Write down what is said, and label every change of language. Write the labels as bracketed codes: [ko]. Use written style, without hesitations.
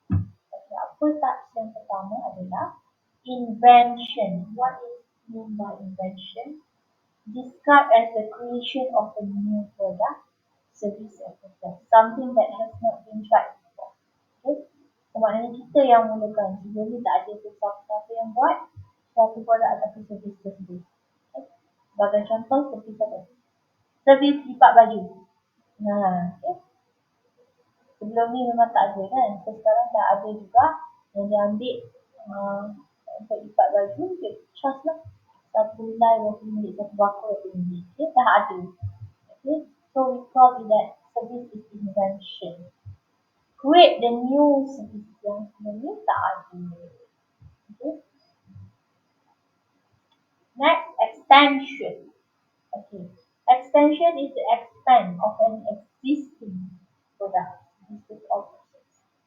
[ms] Okay, apa types yang pertama adalah invention. [en] What is mean by invention? Described as the creation of a new product, service or process. Something that has not been tried before. Okay. [ms] So, maknanya kita yang mulakan. Sebelum ni tak ada siapa yang buat suatu produk ataupun servis tersebut. Okay. Sebagai contoh, servis apa? Servis lipat baju. Okay. Sebelum ni memang tak ada kan. So, sekarang dah ada juga yang dia ambil untuk lipat baju, dia charge lah. 1 helai 20 minit, 1 bakul 20 minit. Okay, dah ada. [en] Okay, so we call it that service is invention. Create the new service [ms] yang sebenarnya tak ada. [en] Okay. Next, extension. Okay, extension is the expand of an existing product. This is all process.